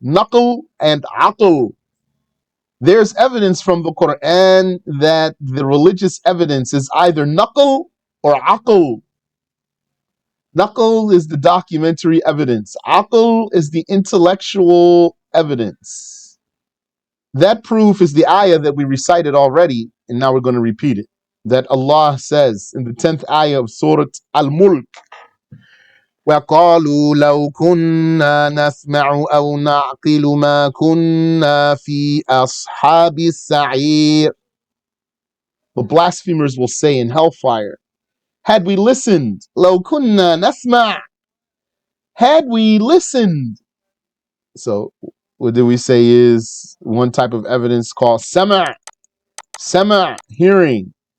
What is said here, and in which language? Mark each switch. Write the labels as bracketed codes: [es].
[en] Naql and aql. There's evidence from the Quran that the religious evidence is either naql or aql. Naql is the documentary evidence. Aql is the intellectual evidence. That proof is the ayah that we recited already, and now we're going to repeat it. That Allah says in the 10th ayah of Surah Al-Mulk, [ar] وَقَالُوا لَوْ كُنَّا نَسْمَعُ أَوْ نَعْقِلُ مَا كُنَّا فِي أَصْحَابِ السَّعِيرِ. [en] The blasphemers will say in hellfire, had we listened, [ar] لَوْ كُنَّا نَسْمَعُ, [en] had we listened. So what do we say is one type of evidence called sama, hearing.